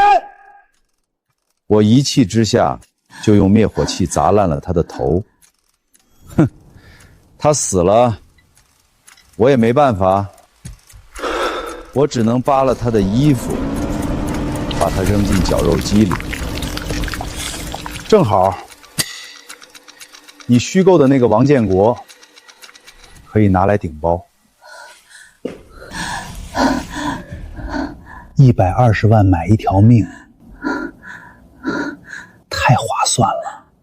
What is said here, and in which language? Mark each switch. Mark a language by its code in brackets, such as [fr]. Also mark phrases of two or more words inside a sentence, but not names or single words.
[zh] 我一氣之下就用滅火器砸爛了他的頭。哼，他死了，我也沒辦法，我只能扒了他的衣服，把他扔進絞肉機裡。正好，你虛構的那個王建國可以拿來頂包，120萬買一條命，太划算了。